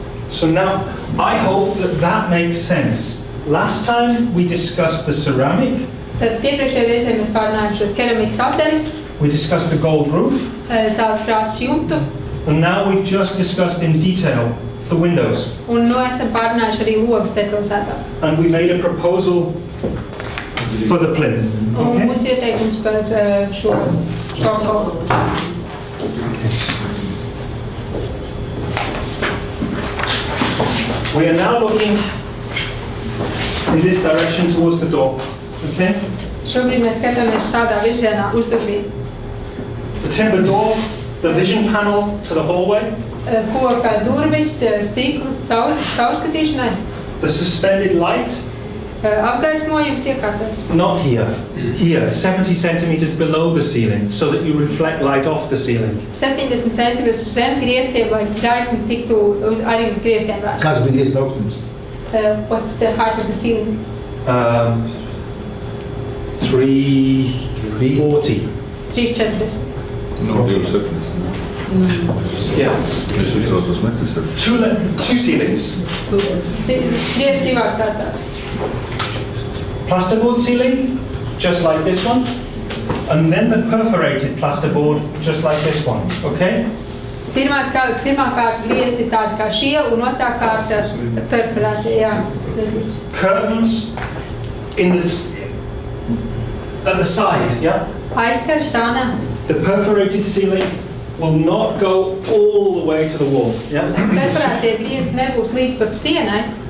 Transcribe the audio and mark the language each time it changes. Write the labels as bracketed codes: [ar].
[en] So now, I hope that makes sense. Last time we discussed the ceramic. [lv] Tad iepriekšējā reizē mēs pārunājām šos keramikas apdari. [en] We discussed the gold roof. [lv] Zelta krāsas jumtu. [en] And now we've just discussed in detail the windows. [lv] Un nu esam pārunājuši arī logus detalizētāk. [en] And we made a proposal for the plinth. [lv] Un mūsu ieteikums par šo cokolu. [en] We are now looking in this direction towards the door. Okay? [lv] Šobrīd mēs skatāmies šādā virzienā uz durvīm. [en] The timber door, the vision panel to the hallway. [lv] Koka durvis, stiklu caurskatīšanai. [en] The suspended light. [lv] Apgaismojums iekārtās. [en] Not here. Here, 70 centimeters below the ceiling, so that you reflect light off the ceiling. [lv] 70 centimetrus zem griestiem, lai gaisma tiktu arī uz griestiem vērsta. Kāds bija griesta augstums? [en] What's the height of the ceiling? 340. [lv] 340. [en] No, 270. Yeah. [lv] Es uztraucos metrs. [en] Two ceilings. [lv] Griesti divās kārtās. [en] Plasterboard ceiling, just like this one. And then the perforated plasterboard, just like this one. Okay? [lv] Pirmā kārta griesti tādi kā šie, un otrā kārta perforēti, jā. [en] Curtains at the side, yeah? [lv] Aizkar stānā. [en] The perforated ceiling will not go all the way to the wall, yeah? [lv] Perforētie griesti nebūs līdz pat sienai.